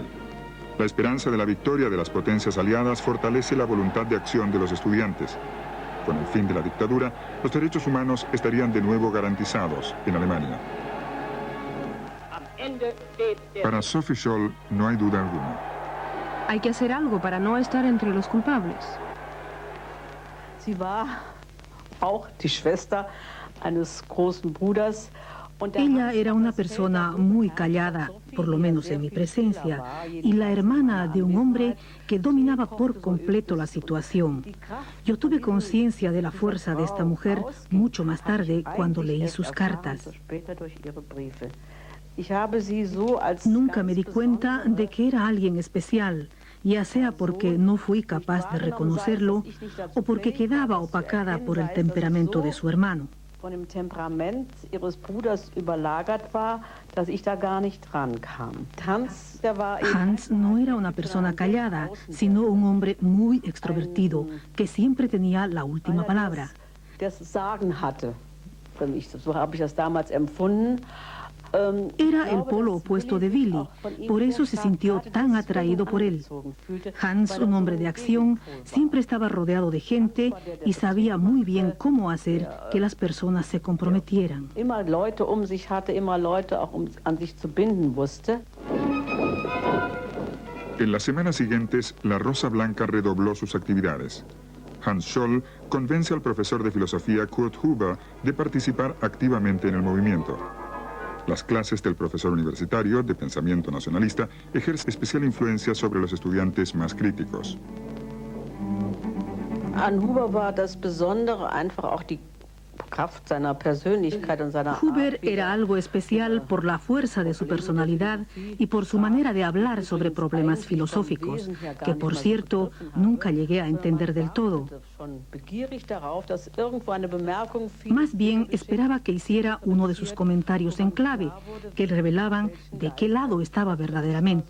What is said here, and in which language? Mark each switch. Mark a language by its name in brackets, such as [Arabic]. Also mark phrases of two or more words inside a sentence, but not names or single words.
[Spanish] La esperanza de la victoria de las potencias aliadas fortalece la voluntad de acción de los estudiantes. Con el fin de la dictadura, los derechos humanos estarían de nuevo garantizados en Alemania. Para Sophie Scholl no hay duda alguna. Hay que hacer algo para no estar entre los culpables. [German] Sie war auch die Schwester eines großen Bruders. [Spanish] Ella era una persona muy callada, por lo menos en mi presencia, y la hermana de un hombre que dominaba por completo la situación. Yo tuve conciencia de la fuerza de esta mujer mucho más tarde cuando leí sus cartas. Nunca me di cuenta de que era alguien especial, ya sea porque no fui capaz de reconocerlo o porque quedaba opacada por el temperamento de su hermano. [German] von dem Temperament ihres Bruders überlagert war, dass ich da gar nicht rankam. [Spanish] Hans no era una persona callada, sino un hombre muy extrovertido, que siempre tenía la última palabra. [German] Das Sagen hatte. So habe ich das damals empfunden. [Spanish] Era el polo opuesto de Willy, por eso se sintió tan atraído por él. Hans, un hombre de acción, siempre estaba rodeado de gente y sabía muy bien cómo hacer que las personas se comprometieran. [German] Immer Leute sich hatte, immer Leute auch an sich zu binden wusste. [Spanish] En las semanas siguientes, la Rosa Blanca redobló sus actividades. Hans Scholl convence al profesor de filosofía Kurt Huber de participar activamente en el movimiento. Las clases del profesor universitario de pensamiento nacionalista ejercen especial influencia sobre los estudiantes más críticos. [German] An Huber war das Besondere einfach auch die Kraft seiner Persönlichkeit und seiner [Spanish] Huber era algo especial por la fuerza de su personalidad y por su manera de hablar sobre problemas filosóficos, que por cierto nunca llegué a entender del todo. Más bien esperaba que hiciera uno de sus comentarios en clave, que revelaban de qué lado estaba verdaderamente.